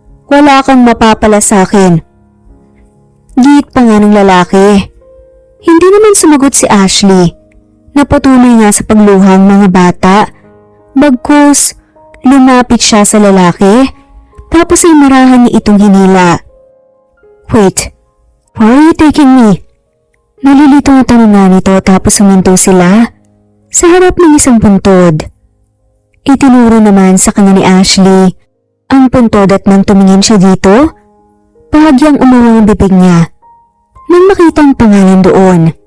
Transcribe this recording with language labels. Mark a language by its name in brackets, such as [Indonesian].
[Filipino] Wala kang mapapala sa akin. Giit pa nga ng lalaki. Hindi naman sumagot si Ashley. Napatuloy nga sa pagluhang mga bata. Bagkus, lumapit siya sa lalaki. Tapos ay marahan niya itong hinila. [English] Wait, where are you taking me? [Filipino] Nalilito ang tanong nga nito tapos suminto sila sa harap ng isang puntod. Itinuro naman sa kanya ni Ashley ang puntod at nang tumingin siya dito, bahagyang umawang ang bibig niya nang makita ang pangalan doon.